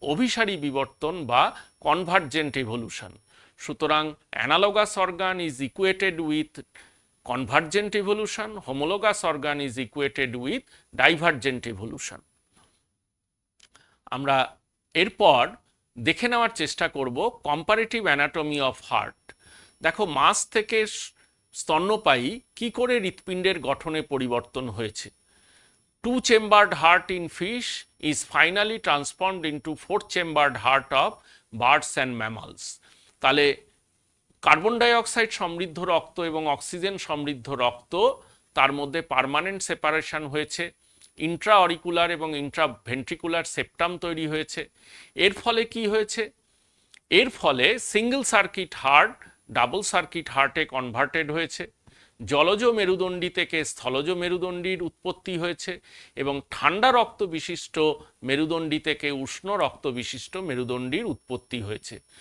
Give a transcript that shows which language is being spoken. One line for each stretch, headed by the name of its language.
Bangla: অভিসারী বিবর্তন বা
English: Convergent evolution. সুতরাং analogous organ is equated with convergent evolution, homologous organ is equated with divergent evolution.
Bangla: আমরা এরপর দেখে নেওয়ার চেষ্টা করব কম্পারেটিভ অ্যানাটমি অফ হার্ট। দেখো, মাছ থেকে স্তন্যপায়ী কি করে হৃৎপিণ্ডের গঠনে পরিবর্তন হয়েছে।
English: 2-chambered heart in fish is finally transformed into 4-chambered heart of birds and mammals.
Bangla: তাহলে কার্বন ডাই অক্সাইড সমৃদ্ধ রক্ত এবং অক্সিজেন সমৃদ্ধ রক্ত, তার মধ্যে পার্মানেন্ট সেপারেশন হয়েছে, ইন্ট্রা অরিকুলার এবং ইন্ট্রা ভেন্ট্রিকুলার সেপ্টাম তৈরি হয়েছে। এর ফলে কি হয়েছে? এর ফলে single circuit heart double circuit হার্টে কনভার্টেড হয়েছে, জলজ মেরুদণ্ডী থেকে স্থলজ মেরুদণ্ডীর উৎপত্তি হয়েছে এবং ঠান্ডা রক্ত বিশিষ্ট মেরুদণ্ডী থেকে উষ্ণ রক্ত বিশিষ্ট মেরুদণ্ডীর উৎপত্তি হয়েছে।